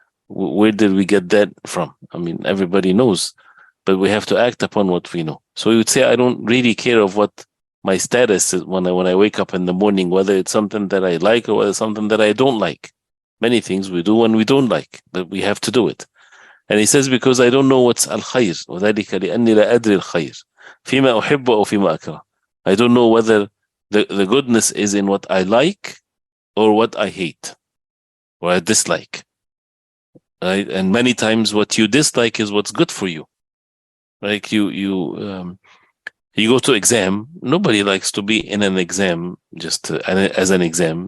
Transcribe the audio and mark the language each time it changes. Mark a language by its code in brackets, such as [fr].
[en] Where did we get that from? I mean, everybody knows, but we have to act upon what we know. So we would say, I don't really care of what my status is when I wake up in the morning, whether it's something that I like or whether it's something that I don't like. Many things we do when we don't like, but we have to do it. And he says, because I don't know what's al-khayr, [ar] وَذَلِكَ لِأَنِّي لَا أَدْرِ الْخَيْرِ فِيمَا أُحِبُّ أَوْ فِيمَا أَكْرَهُ. [en] I don't know whether the goodness is in what I like or what I hate or I dislike. Right? And many times what you dislike is what's good for you. Like you go to exam. Nobody likes to be in an exam just as an exam.